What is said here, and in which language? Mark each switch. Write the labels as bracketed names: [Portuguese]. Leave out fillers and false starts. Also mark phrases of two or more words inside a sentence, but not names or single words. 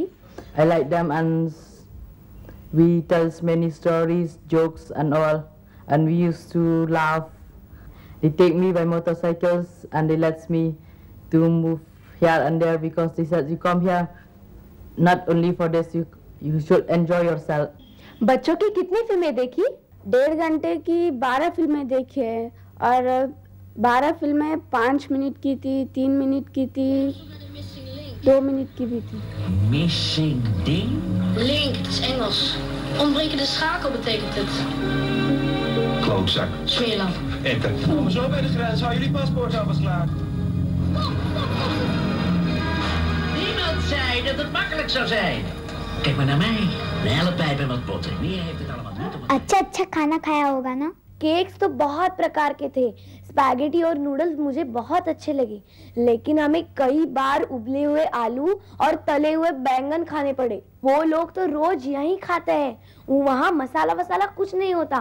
[English] I like them and we tell many stories, jokes and all, and we used to laugh. They take me by motorcycles and they let me to move here and there because they said you come here not only for this, you should enjoy yourself. [Hindi] बच्चों की कितनी फिल्में देखी? 1.5 घंटे की 12 फिल्में देखी है और 12 फिल्में 5 मिनट की थी, 3 मिनट की थी, 2 मिनट की भी थी। [Dutch] Missing ding? Link, het is Engels. Ontbrekende schakel betekent het. Klootzak. Smeerlap. Enter. Kom maar zo bij de grens, hou jullie paspoort alvast klaar. Niemand zei dat het makkelijk zou zijn. Kijk maar naar mij. Een hele pijp en wat botten. Meer heeft het allemaal niet op het... [Hindi] अच्छा खाना खाया होगा ना? केक्स तो बहुत प्रकार के थे। स्पैगेटी और नूडल्स मुझे बहुत अच्छे लगे, लेकिन हमें कई बार उबले हुए आलू और तले हुए बैंगन खाने पड़े। वो लोग तो रोज यही खाते हैं, वहाँ मसाला वसाला कुछ नहीं होता।